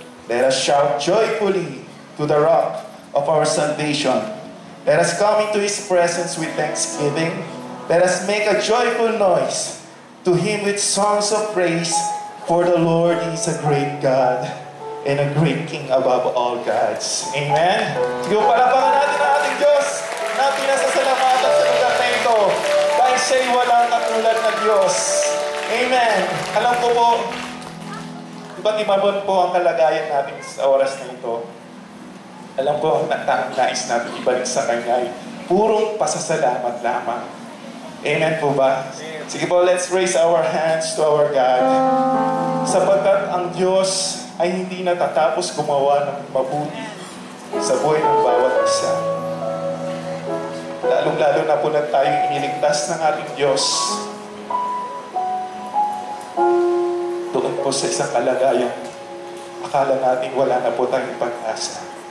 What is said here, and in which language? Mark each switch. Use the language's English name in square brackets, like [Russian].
[English] Let us shout joyfully to the rock of our salvation. Let us come into His presence with thanksgiving. Let us make a joyful noise to Him with songs of praise. For the Lord is a great God and a great King above all gods. Amen? [Filipino] Sige, palapakan natin ang ating Diyos na pinasasalamatan sa lugar na ito. Dahil siya'y walang katulad na Diyos. Amen. Alam ko po, iba't iba po ang kalagayan natin sa oras na ito. Alam ko, ang nais natin ibalik sa Kanya ay purong pasasalamat lamang. Amen po ba? Sige po, [English] let's raise our hands to our God. [Filipino] Sapagkat ang Diyos ay hindi natatapos gumawa ng mabuti sa buhay ng bawat isa. Lalong-lalo na po na tayong iniligtas ng ating Diyos. Doon po sa isang kalagayan, akala natin wala na po tayong pag-asa.